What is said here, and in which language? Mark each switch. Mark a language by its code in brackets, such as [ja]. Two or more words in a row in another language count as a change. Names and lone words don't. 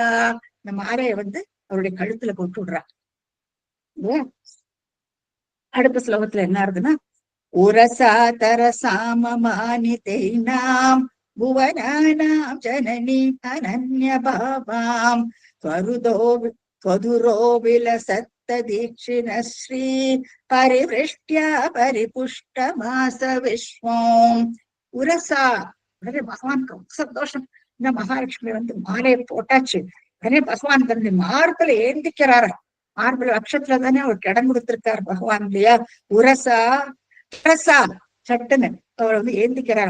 [ta] இந்த மாலையை அவருடைய கழுத்துல போட்டு விடுறான். அடுத்த ஸ்லோகத்துல என்ன இருக்குன்னா, [sa] उरसा तरसा अमानितैनां भुवनानां जननी अनन्य भावाम् त्वदुरो विलसत्तदीक्षिणश्री परिवृष्ट्या परिपुष्टमास विश्वम्. [ta] உரசா உடனே பகவானுக்கு ரொம்ப சந்தோஷம். இந்த மகாலட்சுமி மாலையை போட்டாச்சு. உடனே பகவான் தன்னுடைய மார்புல ஏந்திக்கிறாரு. மார்புல அக்ஷத்துல தானே அவருக்கு இடம் கொடுத்திருக்காரு பகவான் இல்லையா. [sa] उरसा तरसा [ta] சட்டுன்னு அவர் ஏந்திக்கிறார்.